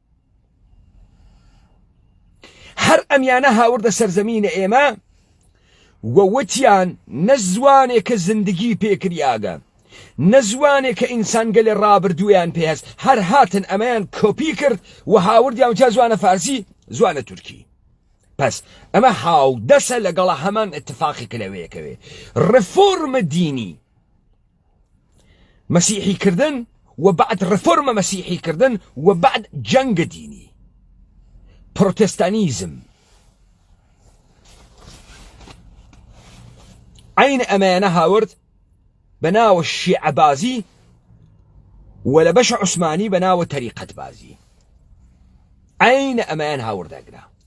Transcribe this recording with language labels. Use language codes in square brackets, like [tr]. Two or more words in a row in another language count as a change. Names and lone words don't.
[sdh] هەر ئەمیانە هاوردە سەرزەمینە ئێمە وەوتیان نە زوانێکە زندگی پێکریاگە، نە زوانێکە ئینسان گەلێ ڕابردوویان پێهست، هەر هاتن ئەمەیان کۆپی کرد و هاوردیان وتیا زوانە فارسی، زوانە تورکی. پس ئەمە هاودەسە لەگەڵە هەمان اتفاقی کلەوەیەکەوێ. ڕفۆرمە دینی مسیحی کردن و بعد ڕفۆرمە مسیحی کردن و بعد جەنگە دینی، پروتستانیزم. عین ئەمەیانە هاورد بەناوە شیعەبازی و لە بەش عوسمانی بەناوە تەریقەت بازی. عین ئەمەیان هاوردەگرا.